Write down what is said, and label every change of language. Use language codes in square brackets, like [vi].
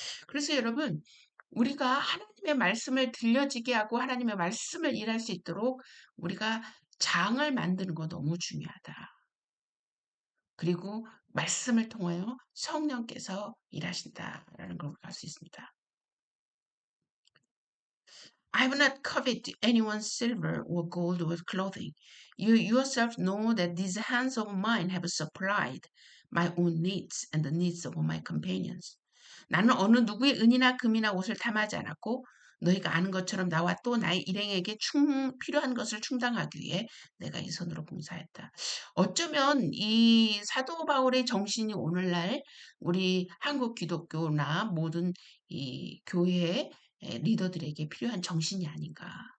[ko] 그래서 여러분 우리가 하나님의 말씀을 들려지게 하고 하나님의 말씀을 일할 수 있도록 우리가 장을 만드는 거 너무 중요하다. 그리고 말씀을 통하여 성령께서 일하신다라는 걸 알 수 있습니다. [en] I will not covet anyone's silver or gold or clothing. You yourself know that these hands of mine have supplied my own needs and the needs of my companions. [ko] 나는 어느 누구의 은이나 금이나 옷을 탐하지 않았고 너희가 아는 것처럼 나와 또 나의 일행에게 필요한 것을 충당하기 위해 내가 이 손으로 봉사했다. 어쩌면 이 사도 바울의 정신이 오늘날 우리 한국 기독교나 모든 이 교회의 리더들에게 필요한 정신이 아닌가.